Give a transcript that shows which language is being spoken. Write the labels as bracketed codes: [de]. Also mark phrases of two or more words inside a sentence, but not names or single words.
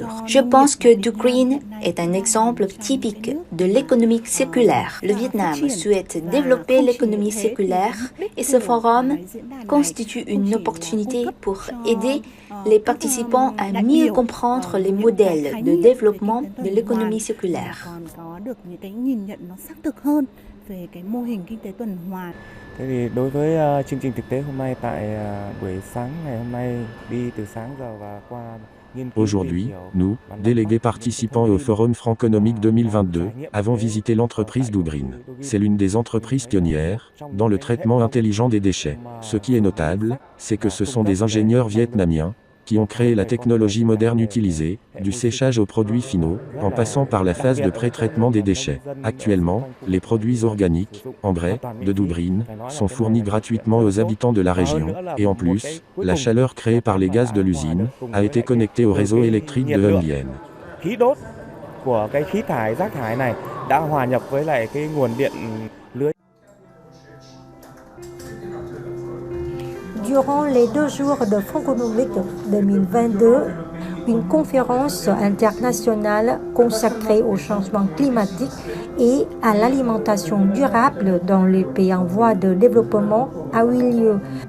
[fr] Je pense que l'Ukraine est un exemple typique de l'économie circulaire. Le Vietnam souhaite développer l'économie circulaire et ce forum constitue une opportunité pour aider les participants à mieux comprendre les modèles de développement de l'économie circulaire. [vi] Đối với chương trình thực tế hôm nay tại buổi sáng ngày hôm nay đi từ sáng giờ và qua. [fr] Aujourd'hui, nous, délégués participants au Forum franconomique 2022, avons visité l'entreprise d'Ukraine. C'est l'une des entreprises pionnières dans le traitement intelligent des déchets. Ce qui est notable, c'est que ce sont des ingénieurs vietnamiens qui ont créé la technologie moderne utilisée, du séchage aux produits finaux, en passant par la phase de pré-traitement des déchets. Actuellement, les produits organiques, engrais, de d'Ukraine, sont fournis gratuitement aux habitants de la région, et en plus, la chaleur créée par les gaz de l'usine a été connectée au réseau électrique de Hưng Yên. [vi] Khí đốt của cái khí thải rác thải này đã hòa nhập với lại cái nguồn điện lưới. [fr] Durant les 2 jours de Franconomique 2022, une conférence internationale consacrée au changement climatique et à l'alimentation durable dans les pays en voie de développement a eu lieu.